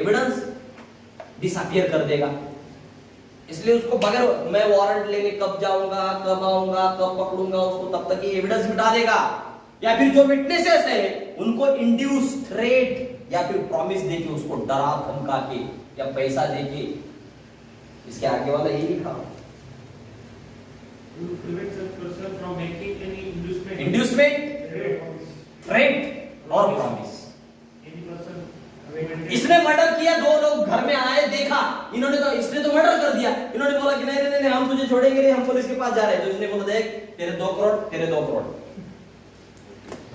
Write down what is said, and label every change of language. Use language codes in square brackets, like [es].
[hi] Evidence disappear कर देगा. इसलिए उसको बगैर मैं वारंट लेने कब जाऊंगा, कब आऊंगा, कब पकड़ूंगा उसको, तब तक ये एविडेंस मिटा देगा. या फिर जो विटनेसेस है उनको इंड्यूस, थ्रेट या फिर प्रॉमिस देके उसको डरा धमका के या पैसा देके. इसके आगे वाला यही लिखा, [en] to prevent such person from making any inducement, [hi] inducement, threat और प्रॉमिस. [en] any person [hi] इसने मर्डर किया, 2 लोग घर में आए, देखा, इन्होंने तो, इसने तो मर्डर कर दिया. इन्होंने बोला कि नहीं नहीं नहीं, हम तुझे छोड़ेंगे नहीं, हम पुलिस के पास जा रहे हैं. तो इसने बोला देख तेरे 2 करोड़, तेरे 2 करोड़.